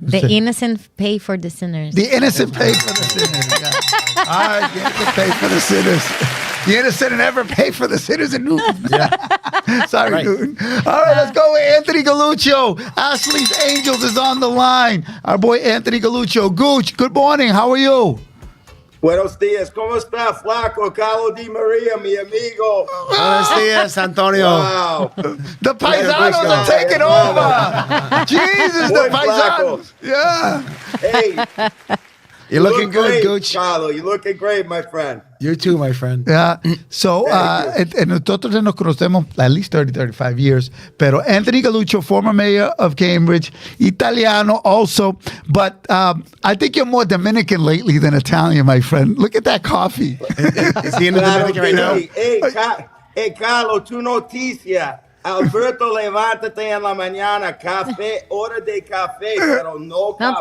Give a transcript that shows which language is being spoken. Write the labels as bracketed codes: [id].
[en] The innocent pay for the sinners. The innocent pay for the sinners. Yeah. All right, the innocent pay for the sinners. The innocent never pay for the sinners in Newton. Sorry, Right. Newton. All right, let's go with Anthony Galuccio. Ashley's Angels is on the line. Our boy Anthony Galuccio. Gooch, good morning. How are you? [es] Buenos días, ¿cómo está, flaco? Carlos Di Maria, mi amigo. Buenos días, Antonio. [en] Wow. The Paisanos are taking over. Jesus, the [es] Muy flaco. [en] Paisanos. Yeah. Hey, You're looking good, great, Gooch. Carlo. You're looking great, my friend. You too, my friend. Yeah. So, [es] nosotros nos conocemos [en] at least 30, 35 years. Pero Anthony Galuccio, former mayor of Cambridge, Italiano also. But I think you're more Dominican lately than Italian, my friend. Look at that coffee. Is he in the Dominican right now? [es] Hey, Carlo, tu noticia. Alberto, levántate en la mañana. Café, hora de café, pero no café.